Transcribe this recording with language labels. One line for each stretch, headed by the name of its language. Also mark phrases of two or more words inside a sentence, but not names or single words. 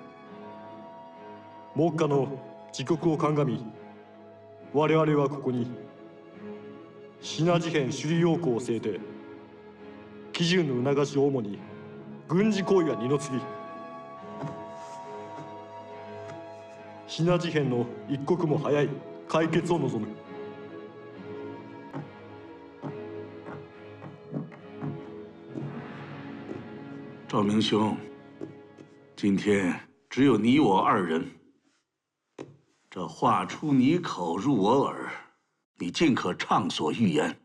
Japanese: 目下の自国を鑑み、我々はここにシナ事変首里要項を制定、基準の促しを主に軍事行為は二の次、シナ事変の一刻も早い解決を望む。
Chinese: 赵明兄，今天只有你我二人，这话出你口入我耳，你尽可畅所欲言。